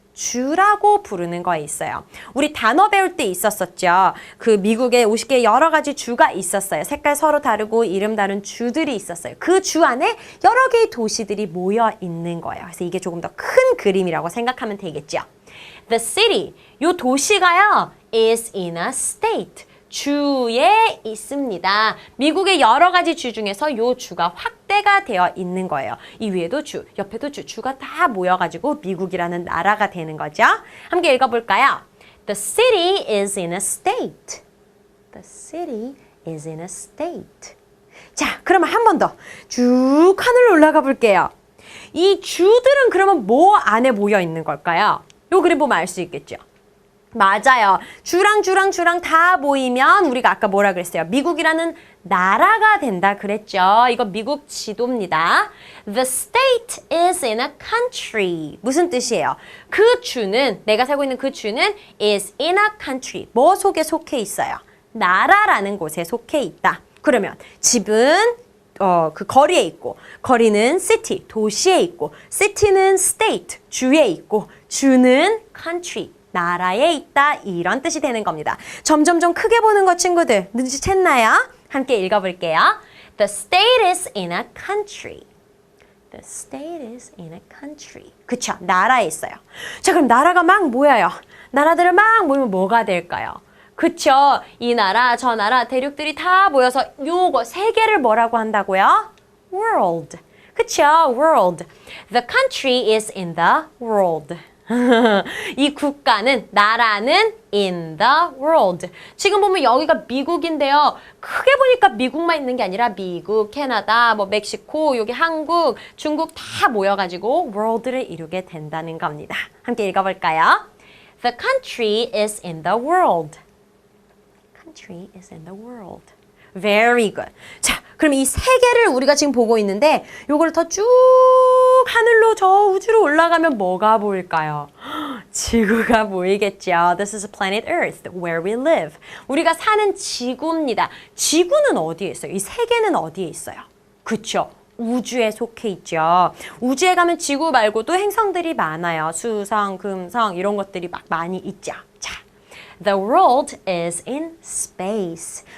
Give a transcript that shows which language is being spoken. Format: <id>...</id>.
<ko>주라고 부르는 거에 있어요. 우리 단어 배울 때 있었었죠. 그 미국에 50개의 여러 가지 주가 있었어요. 색깔 서로 다르고 이름 다른 주들이 있었어요. 그 주 안에 여러 개의 도시들이 모여 있는 거예요. 그래서 이게 조금 더 큰 그림이라고 생각하면 되겠죠.</ko> <en>The city,</en> <ko>요 도시가요,</ko> <en>is in a state.</en> <ko>주에 있습니다. 미국의 여러 가지 주 중에서 요 주가 확대가 되어 있는 거예요. 이 위에도 주, 옆에도 주, 주가 다 모여가지고 미국이라는 나라가 되는 거죠. 함께 읽어볼까요?</ko> <en>The city is in a state. The city is in a state.</en> <ko>자, 그러면 한 번 더 쭉 하늘로 올라가 볼게요. 이 주들은 그러면 뭐 안에 모여 있는 걸까요? 요 그림 보면 알 수 있겠죠. 맞아요. 주랑 다 모이면 우리가 아까 뭐라 그랬어요? 미국이라는 나라가 된다 그랬죠. 이거 미국 지도입니다.</ko> <en>The state is in a country.</en> <ko>무슨 뜻이에요? 그 주는, 내가 살고 있는 그 주는</ko> <en>is in a country.</en> <ko>뭐 속에 속해 있어요? 나라라는 곳에 속해 있다. 그러면 집은 그 거리에 있고, 거리는 city, 도시에 있고, city는 state, 주에 있고, 주는 country, 나라에 있다. 이런 뜻이 되는 겁니다. 점점 크게 보는 거 친구들 눈치챘나요? 함께 읽어볼게요.</ko> <en>The state is in a country. The state is in a country.</en> <ko>그쵸? 나라에 있어요. 자, 그럼 나라가 막 모여요. 나라들을 막 모이면 뭐가 될까요? 그쵸? 이 나라, 저 나라, 대륙들이 다 모여서 요거 세 개를 뭐라고 한다고요?</ko> <en>World. 그쵸? World. The country is in the world.</en> <ko>이 국가는, 나라는</ko> <en>in the world.</en> <ko>지금 보면 여기가 미국인데요. 크게 보니까 미국만 있는 게 아니라 미국, 캐나다, 뭐 멕시코, 여기 한국, 중국 다 모여가지고 world를 이루게 된다는 겁니다. 함께 읽어볼까요?</ko> <en>The country is in the world. Country is in the world. Very good.</en> <ko>자, 그럼 이 세 개를 우리가 지금 보고 있는데 요거를 더 쭉 하늘로 저 우주로 올라가면 뭐가 보일까요? 지구가 보이겠죠.</ko> <en>This is planet Earth, where we live.</en> <ko>우리가 사는 지구입니다. 지구는 어디에 있어요? 이 세 개는 어디에 있어요? 그쵸? 우주에 속해 있죠. 우주에 가면 지구 말고도 행성들이 많아요. 수성, 금성 이런 것들이 막 많이 있죠.</ko> <en>자, The world is in space.</en>